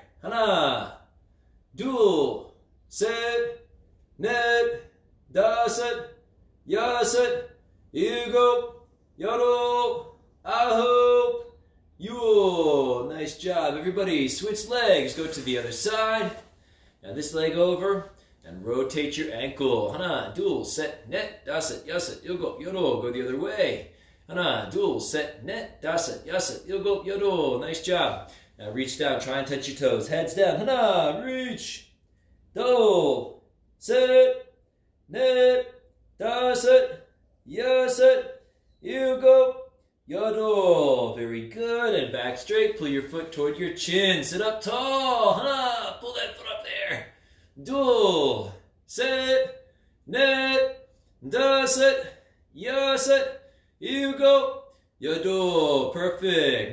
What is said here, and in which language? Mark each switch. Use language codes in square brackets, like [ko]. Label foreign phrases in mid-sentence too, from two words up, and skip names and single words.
[ko] 하나, 둘, 셋, 넷, 다섯, 여섯, 일곱, 여덟. [en] I hope. Yule. Nice job. Everybody, switch legs. Go to the other side. Now this leg over and rotate your ankle. [ko] 하나, 둘, 셋, 넷, 다섯, 여섯, 일곱, 여덟. [en] Go the other way. [ko] 하나, 둘, 셋, 넷, 다섯, 여섯, 일곱, 여덟. [en] Nice job. Now reach down. Try and touch your toes. Heads down. [ko] Hana, reach. 둘, 셋, 넷, daset, yaset, yogo, yodel. [en] Very good. And back straight. Pull your foot toward your chin. Sit up tall. Hana. Pull that foot up there. Dul. [ko] 셋. 넷. 다섯. 여섯. 일곱. 여덟. Perfect.